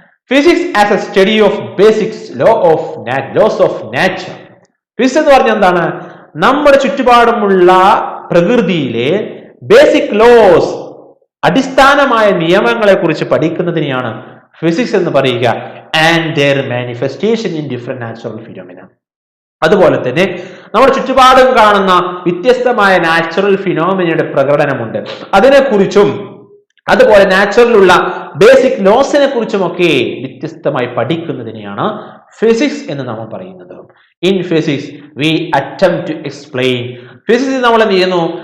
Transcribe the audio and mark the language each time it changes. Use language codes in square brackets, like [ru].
[en] Physics as a study of basics laws of nature. [ml] Physics എന്ന് പറഞ്ഞാൽ എന്താണ്? നമ്മുടെ ചുറ്റുപാടുമുള്ള പ്രകൃതിയിലെ ബേസിക് ലോസ്, അടിസ്ഥാനമായ നിയമങ്ങളെ കുറിച്ച് പഠിക്കുന്നതിനെയാണ് ഫിസിക്സ് എന്ന് പറയുക. [en] And their manifestation in different natural phenomena. [ml] അതുപോലെ തന്നെ നമ്മുടെ ചുറ്റുപാടും കാണുന്ന വ്യത്യസ്തമായ നാച്ചുറൽ ഫിനോമിനയുടെ പ്രകടനമുണ്ട്, അതിനെക്കുറിച്ചും അതുപോലെ നാച്ചുറലുള്ള ബേസിക് ലോസിനെ കുറിച്ചുമൊക്കെ വ്യത്യസ്തമായി പഠിക്കുന്നതിനെയാണ് ഫിസിക്സ് എന്ന് നമ്മൾ പറയുന്നത്. [en] In physics we attempt to explain. [ml] ഫിസിക്സിൽ നമ്മൾ എന്ത് ചെയ്യുന്നു?